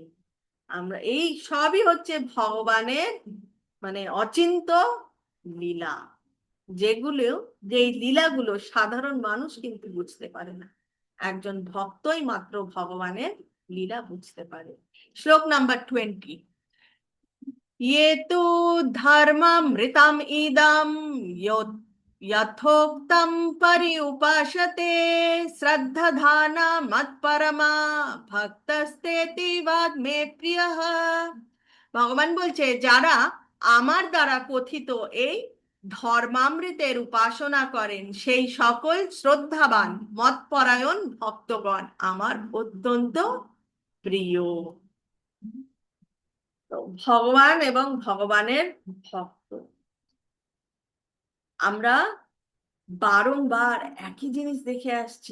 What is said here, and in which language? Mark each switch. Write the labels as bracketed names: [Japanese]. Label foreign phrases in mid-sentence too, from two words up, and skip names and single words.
[Bangla] আমরা এই সবই হচ্ছে ভগবানের মানে অচিন্ত লীলা, যেগুলো যেই লীলাগুলো সাধারণ মানুষ কিন্তু বুঝতে পারে না, একজন ভক্তই মাত্র ভগবানের লীলা বুঝতে পারে। শ্লোক নাম্বার 20। [Sanskrit] ये तु धर्मामृतम् इदं यथोक्तं पर्युपासते श्रद्धाना मत्परमा भक्तस्तेति वाग्मे प्रियः। [Bangla] ভগবান বলছে যারা আমার দ্বারা কথিত এই ধর্মামৃতের উপাসনা করেন সেই সকল শ্রদ্ধাবান মতপরায়ণ ভক্তগণ আমার অত্যন্ত প্রিয়। তো ভগবান এবং ভগবানের ভক্ত, আমরা বারংবার একই জিনিস দেখে আসছি।